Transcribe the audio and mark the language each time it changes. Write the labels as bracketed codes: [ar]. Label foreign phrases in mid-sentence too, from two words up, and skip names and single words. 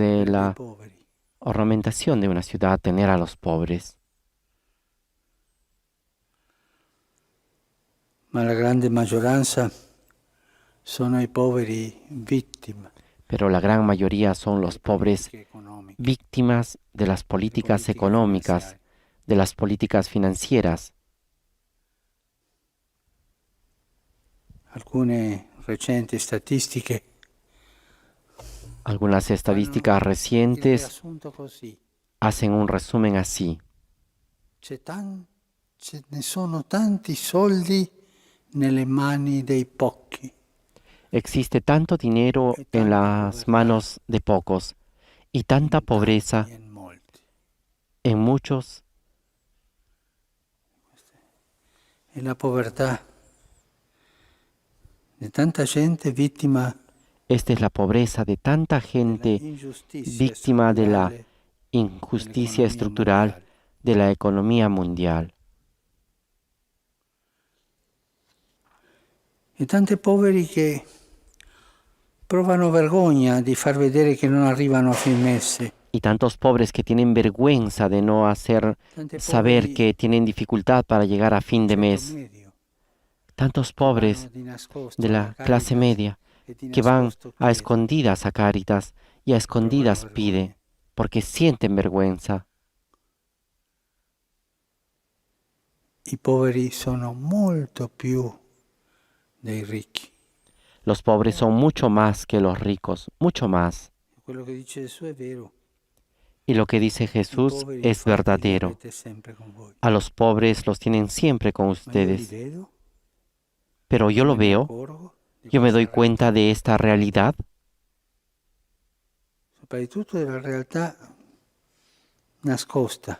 [it] vedere i la poveri. [es] ornamentación de una ciudad tener a los pobres. [it] Ma la grande maggioranza sono i poveri vittime [es] Pero la gran mayoría son los [it] delle [es] pobres [it] politiche economiche, [es] víctimas de las políticas [it] politiche [es] económicas, [it] finanziarie. [es] de las políticas financieras. [it] Alcune recenti statistiche [es] Algunas estadísticas [it] fanno il [es] recientes [it] riassunto così. [es] hacen un resumen así. [it] Ce ne sono tanti soldi nelle mani dei pochi. [es] Existe tanto dinero [it] E [es] en [it] tanta [es] las [it] povertà [es] manos de pocos y tanta [it] in [es] pobreza [it] tanti e in molti. [es] en muchos. [it] E la povertà di tanta gente vittima [es] Esta es la pobreza de tanta gente [it] dell'ingiustizia [es] víctima de la [it] strutturale [es] injusticia [it] dell'economia [es] estructural [it] mondiale. [es] de la economía mundial. [it] E tanti poveri che provano vergogna di far vedere che non arrivano a fin mese. [es] Y tantos pobres que tienen vergüenza de no hacer [it] Tanti [es] saber [it] poveri [es] que tienen dificultad para llegar a fin de [it] ceto [es] mes. [it] medio, [es] Tantos [it] che [es] pobres [it] vanno di nascosto [es] de [it] alla [es] la clase [it] Caritas [es] media [it] e di [es] que van [it] nascosto [es] a [it] chiedono. [es] escondidas a Cáritas y a escondidas [it] vergogna. [es] pide porque sienten vergüenza. [it] I poveri sono molto più dei ricchi. [es] Los pobres son mucho más que los ricos, mucho más. [it] Quello che dice Gesù è vero. [es] Y lo que dice [it] I [es] Jesús [it] poveri [es] es [it] infatti li [es] verdadero. [it] avete sempre con voi. [es] A los pobres los tienen siempre con [it] Ma io li [es] ustedes. [it] vedo, [es] Pero yo lo [it] me ne [es] veo, [it] accorgo di [es] yo me [it] questa [es] doy cuenta [it] realtà, [es] de esta realidad, [it] soprattutto della realtà nascosta.